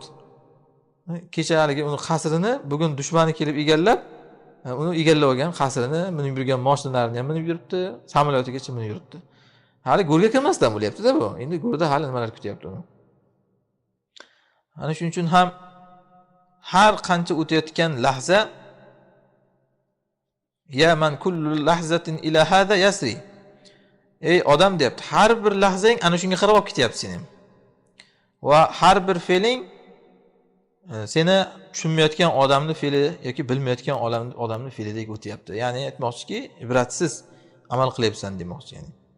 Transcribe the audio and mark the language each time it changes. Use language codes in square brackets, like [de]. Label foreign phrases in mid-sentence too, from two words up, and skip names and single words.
[uz] Kecha haligi uni qasrini bugun dushmani kelib egallab, uni egallab olgan qasrini, minib yurgan mashinalarini ham minib yuribdi, samolyotigacha minib yuribdi. Hali go'rga kirmasdan bo'lyapti-da bu. Endi go'rda hali nimalar kutyapti uni. Ana shuning uchun ham har qancha o'tayotgan lahza [ar] يا من كل لحظة إلى هذا يسري. [uz] Ey odam deyapti, har bir lahzang ana shunga qarab olib ketyapti seni. Va har bir fe'ling seni tushunmayotgan odamning fe'li yoki bilmayotgan odamning fe'lidek o'tyapti. Ya'ni aytmoqchiki, ibratsiz amal qilyapsan demoqchi yani.